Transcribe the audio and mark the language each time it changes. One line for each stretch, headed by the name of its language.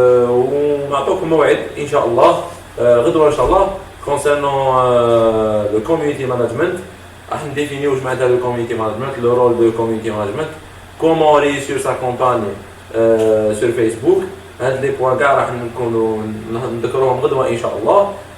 Arabic: ونعطيكم موعد ان شاء الله غدوه ان شاء الله
French: concernant le community management
Arabic: راح نديفينيو واش معناتها
French: لو كوميونيتي مانجمنت لو رول دو كوميونيتي مانجمنت comment réussir sa campagne sur Facebook.
Arabic: هاد لي بوان كاع راح نكونوا نذكروهم غدوه ان شاء الله.